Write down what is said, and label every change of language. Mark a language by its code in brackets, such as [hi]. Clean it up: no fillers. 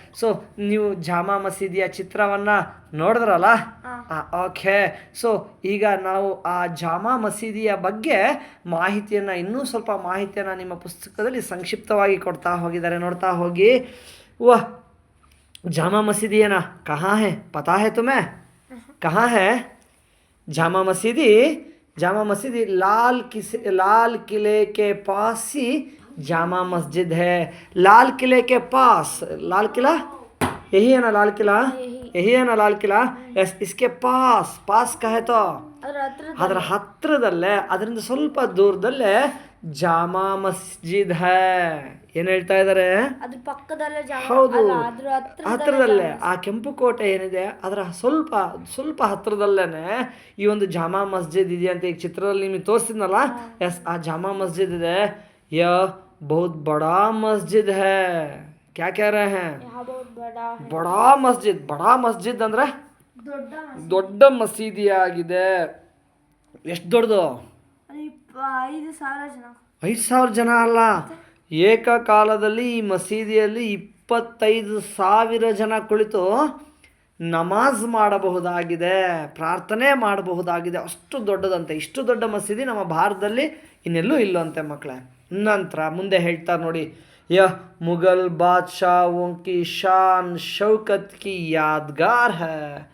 [kn] So ನೀವು ಜಾಮಾ ಮಸೀದಿಯ ಚಿತ್ರವನ್ನು ನೋಡಿದ್ರಲ್ಲ? ಓಕೆ. ಸೊ ಈಗ ನಾವು ಆ ಜಾಮಾ ಮಸೀದಿಯ ಬಗ್ಗೆ ಮಾಹಿತಿಯನ್ನು, ಇನ್ನೂ ಸ್ವಲ್ಪ ಮಾಹಿತಿಯನ್ನು ನಿಮ್ಮ ಪುಸ್ತಕದಲ್ಲಿ ಸಂಕ್ಷಿಪ್ತವಾಗಿ ಕೊಡ್ತಾ ಹೋಗಿದ್ದಾರೆ. ನೋಡ್ತಾ ಹೋಗಿ. [hi] ವಾಹ್, ಜಾಮಾ ಮಸೀದಿ ಏನ ಕहाँ है? पता है तुम्हें? कहाँ है जामा मसीदी? जामा मसीदी लाल किले के पास ही जामा मस्जिद है। लाल किले के पास, लाल किला यही है ना? लाल किला यही है ना? लाल किला, यस. इसके पास का है तो [kn] ಅದರ ಹತ್ತಿರದಲ್ಲೇ, ಅದರಿಂದ ಸ್ವಲ್ಪ ದೂರದಲ್ಲೇ ಜಾಮಾ ಮಸ್ಜಿದ್ ಹೈ. ಏನು ಹೇಳ್ತಾ ಇದ್ದಾರೆ? ಹೌದು, ಹತ್ತಿರದಲ್ಲೇ ಆ ಕೆಂಪು ಕೋಟೆ ಏನಿದೆ ಅದರ ಸ್ವಲ್ಪ ಹತ್ತಿರದಲ್ಲೇ ಈ ಒಂದು ಜಾಮಾ ಮಸ್ಜಿದ್ ಇದೆ ಅಂತ ಈಗ ಚಿತ್ರದಲ್ಲಿ ನಿಮಗೆ ತೋರಿಸಿದ್ನಲ್ಲ. ಎಸ್, ಆ ಜಾಮಾ ಮಸ್ಜಿದ್ ಇದೆ. [hi] ಯह बहुत बड़ा मस्जिद है. क्या कह रहे हैं? बड़ा मस्जिद [kn] ಅಂದ್ರೆ ದೊಡ್ಡ ಮಸೀದಿ ಆಗಿದೆ. ಎಷ್ಟು ದೊಡ್ಡದು? 5,000 ಜನ ಅಲ್ಲ, ಏಕಕಾಲದಲ್ಲಿ ಈ ಮಸೀದಿಯಲ್ಲಿ 25,000 ಜನ ಕುಳಿತು ನಮಾಜ್ ಮಾಡಬಹುದಾಗಿದೆ, ಪ್ರಾರ್ಥನೆ ಮಾಡಬಹುದಾಗಿದೆ. ಅಷ್ಟು ದೊಡ್ಡದಂತೆ. ಇಷ್ಟು ದೊಡ್ಡ ಮಸೀದಿ ನಮ್ಮ ಭಾರತದಲ್ಲಿ ಇನ್ನೆಲ್ಲೂ ಇಲ್ಲಂತೆ ಮಕ್ಕಳೇ. ನಂತರ ಮುಂದೆ ಹೇಳ್ತಾರೆ ನೋಡಿ. [hi] यह मुगल बादशाहों की शान शौकत की यादगार है.